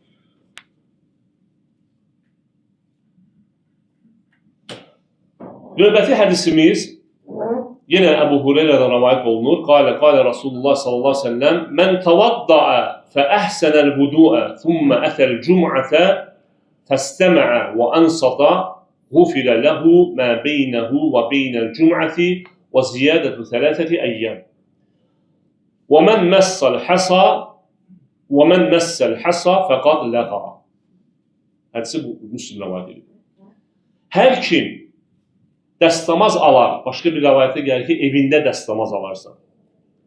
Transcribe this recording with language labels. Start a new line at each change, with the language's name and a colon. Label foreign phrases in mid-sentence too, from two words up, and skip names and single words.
Azerbaijani: Növbəti hədisimiz yenə Əbu Hüreyrədən rəvayət olunur.
Arabic: قال رسول الله صلى الله عليه وسلم من توضأ فأحسن الوضوء ثم أتى الجمعة فاستمع وأنصت, غفر له ما بينه وبين الجمعة وزيادة 3 أيام. ومن مس الحصى فقد لغا."
Azerbaijani: Hədisi Müslim rəvayət edir. Hər kim dəstəmaz alar, başqa bir rəvayətdə gəlir ki, evində dəstəmaz alarsa.